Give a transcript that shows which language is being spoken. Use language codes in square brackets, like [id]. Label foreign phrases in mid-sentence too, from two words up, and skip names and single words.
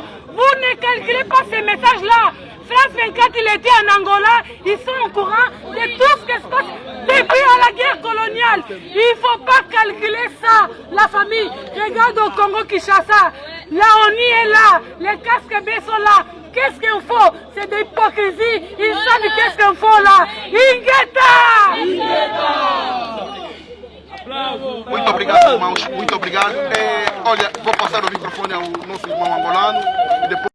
[fr] Vous ne calculez pas ces messages-là. France 24, il était en Angola, ils sont au courant de tout ce qui se passe depuis la guerre coloniale. Il ne faut pas calculer ça, la famille. Regarde au Congo-Kinshasa, la ONU est là, les casques B sont là. Qu'est-ce qu'il faut? C'est de l'hypocrisie. Ils savent qu'est-ce qu'il faut là. Ingeta! [pt] Muito obrigado, irmãos. Muito obrigado. Olha, vou passar o microfone ao nosso irmão angolano e depois